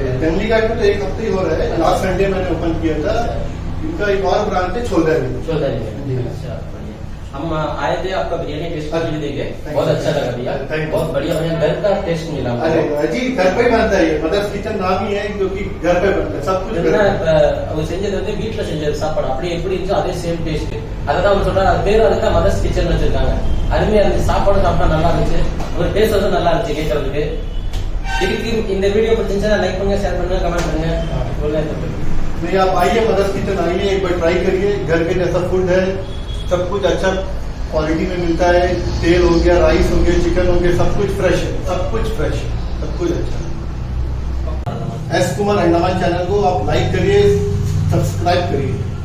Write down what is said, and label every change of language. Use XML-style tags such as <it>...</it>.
<hi>जंगली घाट में तो 1 हफ्ते ही हो रहा है. लास्ट संडे मैंने ओपन किया था. इनका एक और ब्रांच है छोलदारी में. अच्छा, हम आए थे आपका बिरयानी टेस्ट करने देंगे. बहुत अच्छा लगा भैया, बहुत बढ़िया. हमें घर का टेस्ट मिला. अरे जी, घर पे बनता है. ये मदर्स किचन नाम ही है क्योंकि घर पे बनता है. सब कुछ</hi> <ta>அவர் செஞ்சது வந்து வீட்டுல செஞ்சது சாப்பாடு அப்படியே எப்படி இருந்துச்சோ அதே சேம் டேஸ்ட். அதான் அவர் சொல்றாரு, அது பேர் அதுக்கு மதர்ஸ் கிச்சன் வச்சிருக்காங்க. அருமையா இருந்துச்சு. சாப்பாடு சாப்பிட்டா நல்லா இருந்துச்சு. ஒரு டேஸ்ட் வந்து நல்லா இருந்துச்சு கேட்கறதுக்கு. இதுக்கு இந்த வீடியோ பிடிச்சிருந்தா லைக் பண்ணுங்க, ஷேர் பண்ணுங்க, கமெண்ட் பண்ணுங்க.</ta> <hi>नहीं, आप आइए मदर्स किचन आइए, एक बार ट्राई करिए. घर के जैसा फूड है. सब कुछ अच्छा क्वालिटी में मिलता है. तेल हो गया, राइस हो गया, चिकन हो गया, सब कुछ फ्रेश है. सब कुछ फ्रेश है, सब कुछ अच्छा. एस्कुमार अंडमान चैनल को आप लाइक करिए, सब्सक्राइब करिए.</hi>